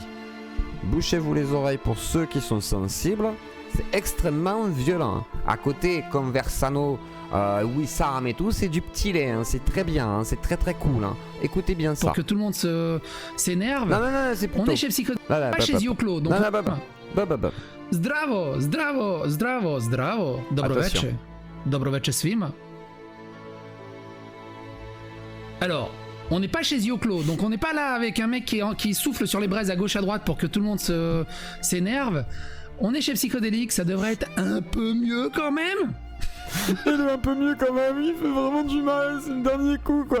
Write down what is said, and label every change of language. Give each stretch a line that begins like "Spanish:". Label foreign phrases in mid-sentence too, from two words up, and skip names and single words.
French: Bouchez-vous les oreilles pour ceux qui sont sensibles, c'est extrêmement violent. À côté, Conversano, Wissam et tout, c'est du petit lait, hein. C'est très bien, hein. C'est très très cool. Hein. Écoutez bien ça. Pour que tout le monde s'énerve. Non, c'est plutôt... On est chez Psycho, pas chez Yeux Clos. Donc...
Serbian: Zdravo. Dobro večer svima.
French: Alors, on n'est pas chez Yeux Clos, donc on n'est pas là avec un mec qui souffle sur les braises à gauche à droite pour que tout le monde s'énerve. On est chez Psychodélique, ça devrait être un peu mieux quand même. Il est un peu mieux quand même, il fait vraiment du mal, c'est le dernier coup quoi.